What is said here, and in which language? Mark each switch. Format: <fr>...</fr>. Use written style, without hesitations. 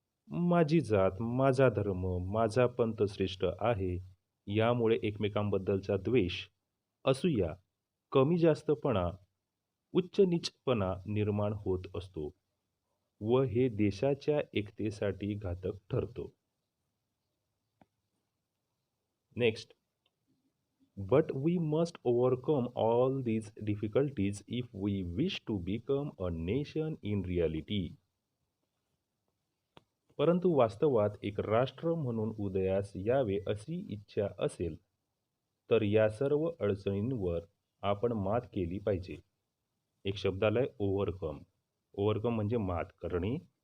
<mr>माझी जात, माझा धर्म, माझा पंथ श्रेष्ठ आहे, यामुळे एकमेकांबद्दलचा द्वेष, असूया, कमी जास्तपणा, उच्च नीचपणा निर्माण होत असतो व हे देशाच्या एकतेसाठी घातक ठरतो.</mr> <en>Next, but we must overcome all these difficulties if we wish to become a nation in reality.</en> <mr>परंतु वास्तवात एक राष्ट्र म्हणून उदयास यावे अशी इच्छा असेल तर या सर्व अडचणींवर आपण मात केली पाहिजे. एक शब्द आलाय ओव्हरकम. ओव्हरकम म्हणजे मात करणे.</mr>